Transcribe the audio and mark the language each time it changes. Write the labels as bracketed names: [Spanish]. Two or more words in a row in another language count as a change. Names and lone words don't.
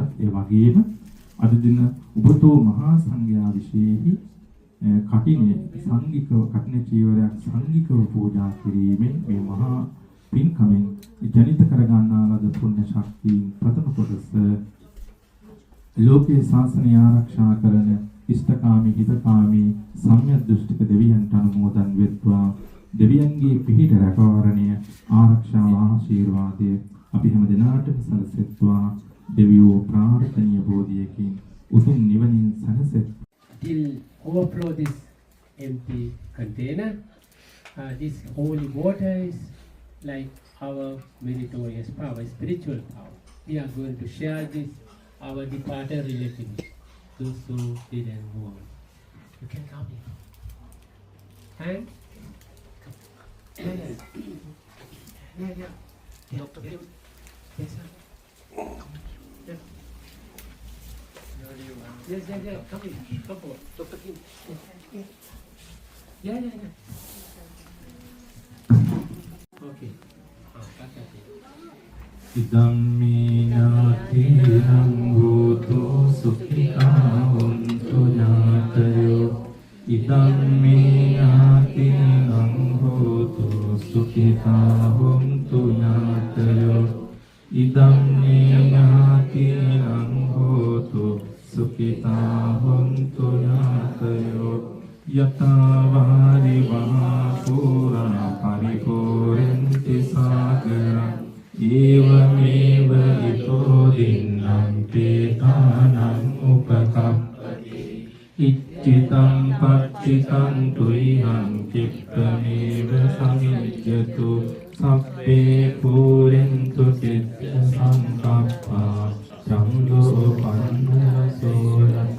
[Sinhala] ඒ වගේම අද දින උපතෝ මහා සංඝයා විශේෂයි කටිනේ සංඝිකව කටින චීවරයක් සංඝිකව පූජා කිරීමෙන් මේ මහා පින්කමෙන් ජනිත කර ගන්නා ලද පුණ්‍ය ශක්තියින් ප්‍රථම කොටස ලෝකේ ශාසනය ආරක්ෂා කරන ඉෂ්ඨකාමී හිතකාමී සම්‍යක් දෘෂ්ටික දෙවියන්ට අනුමෝදන් වෙත්වා. දෙවියන්ගේ පිහිට රැකවරණය ආරක්ෂාව ආශිර්වාදය අපි හැම දිනාටම සැලසෙත්වා. දෙවියෝ ප්‍රාර්ථනීය බෝධියකින් උතුම් නිවනින් සැනසෙත්. [English] Till overflow this empty container, this holy water is like our meritorious power, spiritual power. We are going to share this our departed relatives, those who didn't go on. You can come here. And yeah. Yes, sir. Yes. Come in. Come forward. Dr. Kim. Yeah. Okay. [Pali] ඉදම්මේනාතිනං භූතෝ සුඛිතා හොන්තු ඥාතයෝ ඉදම්මේනාතිනං භූතෝ සුඛිතා හොන්තු ඥාතයෝ ඉදම්මේනාතිනං භූතෝ සුඛිතා හොන්තු ඥාතයෝ යතාවාරි මහා පුරා පරිපූර්ණති සාගරං ඒවමේව ඊතෝ දින්නම් පේතානං උපකප්පති ඉච්ඡිතං පච්චිතං තුයිහං චිත්තමේව සමිජ්ජතු සබ්බේ පුරෙන්තු චිත්ත සංකප්පා චන්දෝ පන්නසෝ